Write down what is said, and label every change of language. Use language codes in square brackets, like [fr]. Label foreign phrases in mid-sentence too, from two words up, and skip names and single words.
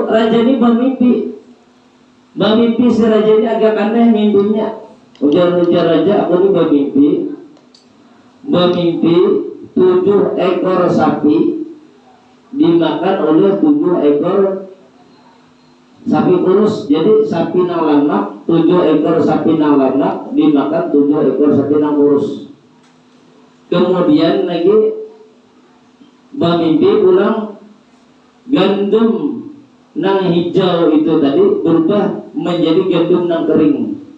[id] Raja ini bermimpi si raja ini agak aneh mimpinya. Ujar raja, aku ini bermimpi 7 ekor sapi dimakan oleh 7 ekor sapi kurus. Jadi sapi nang lamak, 7 ekor sapi nang lamak dimakan 7 ekor sapi nang kurus. Kemudian lagi bermimpi ulang gandum nang hijau itu tadi berubah menjadi gandum nang kering.